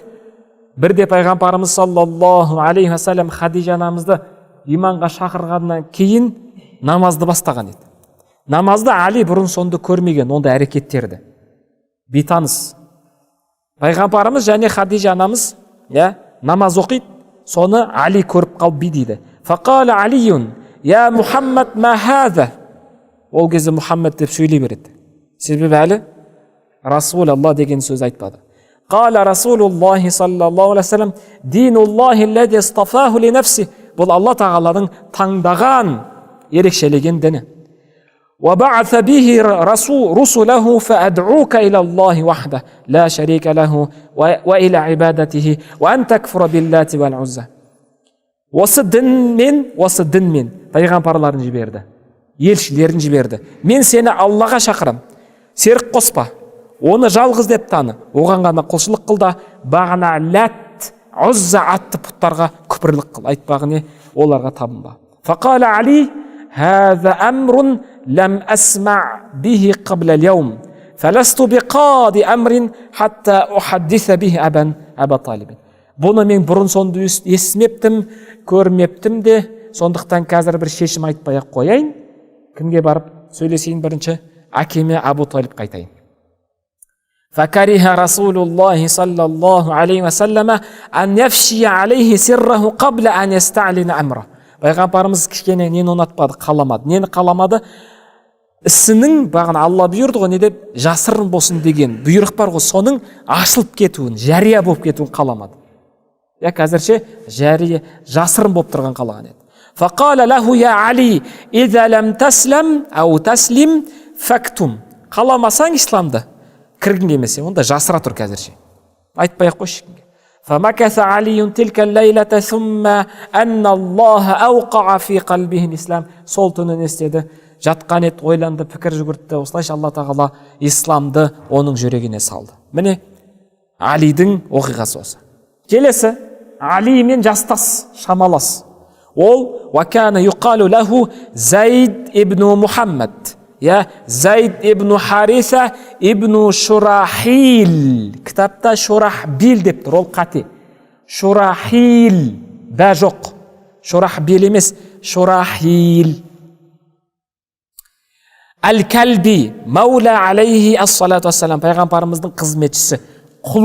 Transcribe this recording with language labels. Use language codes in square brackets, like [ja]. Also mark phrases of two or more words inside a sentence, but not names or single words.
[kk] Бірде пайғамбарымыз [ar] صلى الله عليه وسلم [kk] Хадижа анамызды иманға шақырғаннан кейін намазды бастаған еді. Намазды Али бұрын сонды көрмеген ондай әрекеттерді. Бейтаныс. Пайғамбарымыз және Хадижа анамыз намаз оқиды, соны Али көріп қалып бүй дейді. [ar] فقال علي يا محمد ما هذا. [kk] Ол кезде Мұхаммед деп сөйлей береді. Себебі әлі Расулалла деген сөз айтпады. [ar] قال رسول الله صلى الله عليه وسلم دين الله الذي اصطفاه لنفسه. [kk] Бұл Алла тағаланың таңдаған, ерекшелеген діні. [ar] وبعث به رسله فأدعوك إلى الله وحده لا شريك له وإلى عبادته وأن تكفر باللات والعزى. [kk] Осы дінмен пайғамбарларын жіберді, елшілерін жіберді. Мен сені Аллаға шақырам, серік қоспа, оны жалғыз деп таны, оған ғана құлшылық қыл да, бағана ләт, ұзза атты пұттарға күпірлік қыл, айтпағыне оларға табынба. [ar] فقال علي, هذا أمر لم أسمع به قبل اليوم فلست بقاضي أمر حتى أحدث به أبا طالب. [kk] Бұны мен бұрын сонды естімептім, көрмептім де, сондықтан қазір бір шешім айтпай-ақ қояйын. Кімге барып сөйлесейін бірінші? Әкеме Абу Талибқа айтайын. [ar] فكره رسول الله صلى الله عليه وسلم أن يفشي عليه سره قبل أن يستعلن أمره. [kk] Пайғамбарымыз кішкене нені ұнатпады, қаламады. Нені қаламады? Ісінің, бағана Алла бұйырды ғой, не деп, жасырын болсын деген бұйрық бар ғой, соның ашылып кетуін, жария болып кетуін қаламады. Қазірше жария, жасырын болып тұрған қалаған еді. [ar] فقال له يا علي إذا لم تسلم أو تسلم فاكتم. [kk] Қаламасаң исламды, кіргін келмесе, онда жасыра тұр қазірше. Айтпай-ақ қойшы. [ar] فمكث علي تلك الليلة ثم أن الله أوقع في قلبه الإسلام. [kk] Сол түні не істеді? Жатқан еді, ойланды, пікір жүгіртті. Осылайша Алла тағала исламды оның жүрегіне салды. Міне Алидің оқиғасы осы. Келесі, Алимен жастас, шамалас. Ол [ar] وكان يقال له زيد ابن محمد. [kk] Зайд ибн Хариса ибн Шурахил. Кітапта Шурахбил деп тұр, ол қате. Шурахил, бә жоқ. Шурахбил емес, Шурахил. Әл-Кәлби, Маула [ar] عليه الصلاة والسلام, [kk] пайғамбарымыздың қызметшісі, құлы.